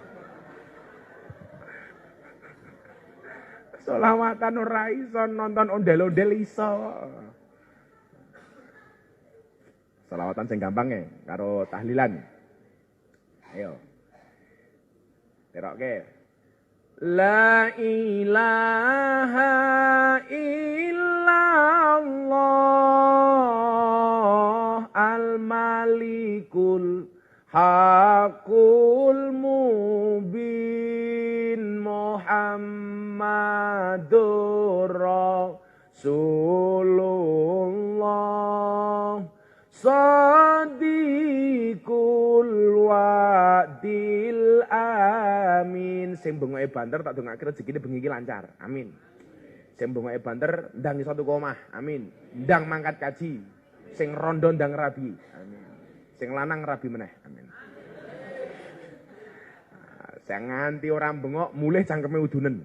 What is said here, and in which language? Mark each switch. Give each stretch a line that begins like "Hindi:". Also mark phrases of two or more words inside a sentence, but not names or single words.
Javanese: Selawatan ora iso nonton ondel-ondel iso. Selawatan sing gampang karo tahlilan. Ayo. Terokke.
Arabic: لا إله إلا الله الملك الحق المبين محمد رسول الله صادق الوعد الأمين.
Javanese: Sing bengoke banter tak dongake rezekine bengi iki lancar. Amin. Sing bengoke banter ndang iso tuku omah. Amin. Ndang mangkat kaji. Sing rondo ndang rabi. Amin. Sing lanang rabi meneh. Amin. Sing nganti ora bengok mulih cangkeme udunen.